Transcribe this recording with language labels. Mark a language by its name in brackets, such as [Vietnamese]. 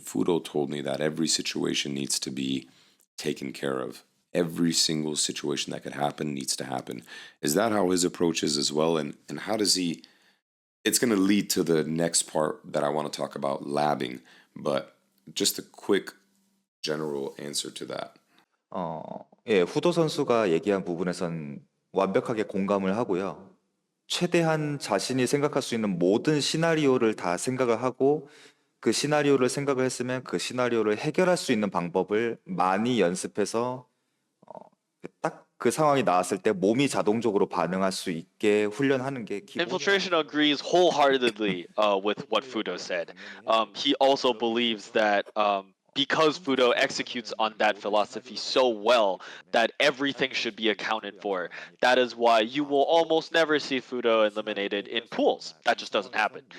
[English] Fudo told me that every situation needs to be taken care of. Every single situation that could happen needs to happen. Is that how his approach is as well? And how does he... It's going to lead to the next part that I want to talk about, labbing. But just a quick general answer to that. [Korean] 예, 후도 선수가 얘기한 부분에선 완벽하게 공감을 하고요. 최대한 자신이 생각할 수 있는 모든 시나리오를 다 생각을 하고 그 시나리오를 생각을 했으면 그 시나리오를 해결할 수 있는 방법을 많이 연습해서 딱 그 상황이 나왔을 때 몸이 자동적으로 반응할 수 있게 훈련하는 게 기본. [English] Infiltration agrees wholeheartedly with what Fudo said. He also believes that, because Fudo executes on that philosophy so well, that everything should be accounted for. That is why you will almost never see Fudo eliminated in pools. That just doesn't happen.